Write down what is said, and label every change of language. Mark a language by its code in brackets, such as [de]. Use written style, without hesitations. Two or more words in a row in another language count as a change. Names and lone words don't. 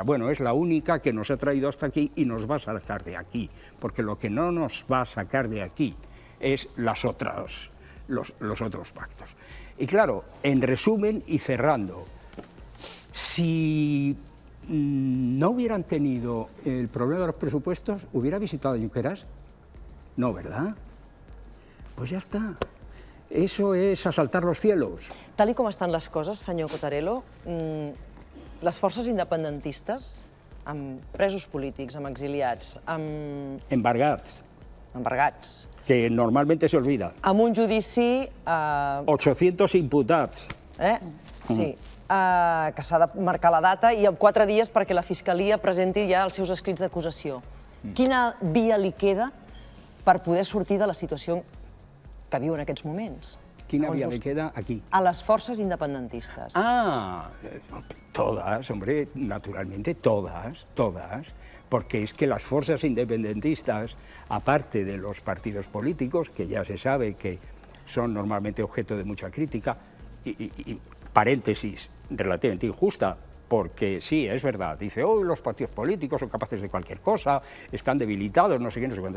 [es] Bueno, es la única que nos ha traído hasta aquí y nos va a sacar de aquí, porque lo que no nos va a sacar de aquí es los otros pactos. Y claro, en resumen y cerrando, si no hubieran tenido el problema de los presupuestos, ¿hubiera visitado a Junqueras? No, ¿verdad? Pues [ca] ja està. [es] Eso es asaltar los cielos. [ca] Tal com estan les coses, senyor Cottarello, les forces independentistes, amb presos polítics, amb exiliats, amb... Embargats. Embargats. [es] Que normalmente se olvida. [ca] Amb un judici... 800 imputats. Sí, que s'ha de marcar la data i en 4 dies perquè la Fiscalia presenti ja els seus escrits d'acusació. Quina via li queda per poder sortir de la situació que viu en aquests moments? Quina via li queda aquí? A les forces independentistes. [es] Ah, todas, hombre, naturalmente todas, porque es que las fuerzas independentistas, aparte de los partidos políticos, que ya se sabe que son normalmente objeto de mucha crítica, y paréntesis relativamente injusta, porque sí, es verdad, dice, hoy los partidos políticos son capaces de cualquier cosa, están debilitados, no sé qué, no sé cuánto.